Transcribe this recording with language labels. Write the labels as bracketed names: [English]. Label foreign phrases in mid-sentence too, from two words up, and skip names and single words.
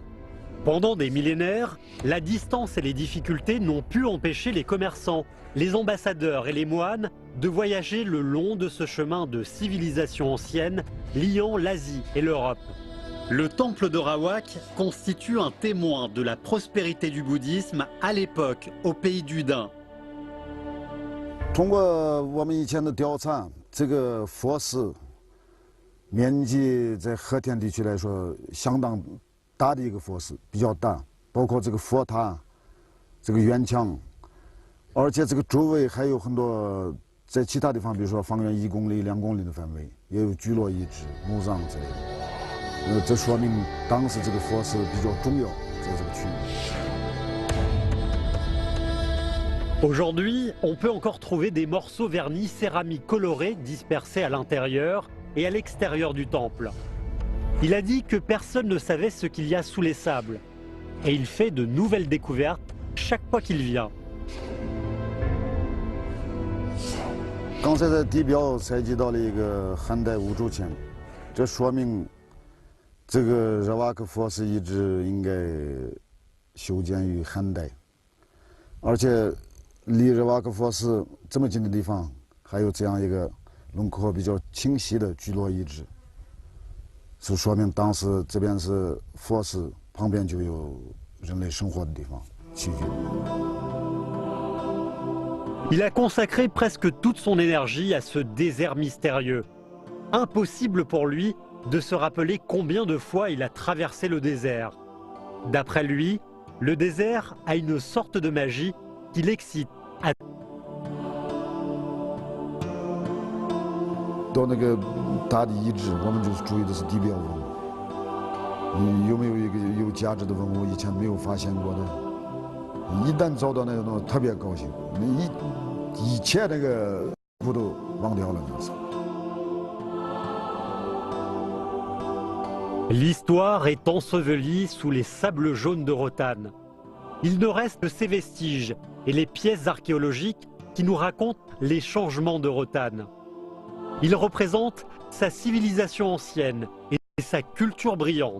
[French] Pendant des millénaires, la distance et les difficultés n'ont pu empêcher les commerçants, les ambassadeurs et les moines de voyager le long de ce chemin de civilisation ancienne liant l'Asie et l'Europe. Le temple de Rawak constitue un témoin de la prospérité du bouddhisme à l'époque au pays du Dain. [Chinese] 通过我们以前的调查，这个佛寺面积在和田地区来说相当大的一个佛寺，比较大，包括这个佛塔、这个院墙，而且这个周围还有很多在其他地方，比如说方圆1公里、2公里的范围，也有聚落遗址、墓葬之类的。这说明当时这个佛寺比较重要，在这个区域。 [French] Aujourd'hui, on peut encore trouver des morceaux vernis céramiques colorés dispersés à l'intérieur et à l'extérieur du temple. Il a dit que personne ne savait ce qu'il y a sous les sables. Et il fait de nouvelles découvertes chaque fois qu'il vient. [Chinese] 刚才在地表采集到了一个汉代五铢钱，这说明这个热瓦克佛寺遗址应该修建于汉代，而且。离热瓦克佛寺这么近的地方，还有这样一个轮廓比较清晰的聚落遗址，是说明当时这边是佛寺旁边就有人类生活的地方，起居。 [French] Il a consacré presque toute son énergie à ce désert mystérieux. Impossible pour lui de se rappeler combien de fois il a traversé le désert. D'après lui, le désert a une sorte de magie qui l'excite. [Chinese] 到那个大的遗址，我们就是注意的是地表文物，有没有一个有价值的文物以前没有发现过的，一旦找到那个东西，特别高兴，以前那个苦都忘掉了那时候。 [French] L'histoire est ensevelie sous les sables jaunes de Rotan. Il ne reste que ces vestiges et les pièces archéologiques qui nous racontent les changements de Rotan. Il représente sa civilisation ancienne et sa culture brillante.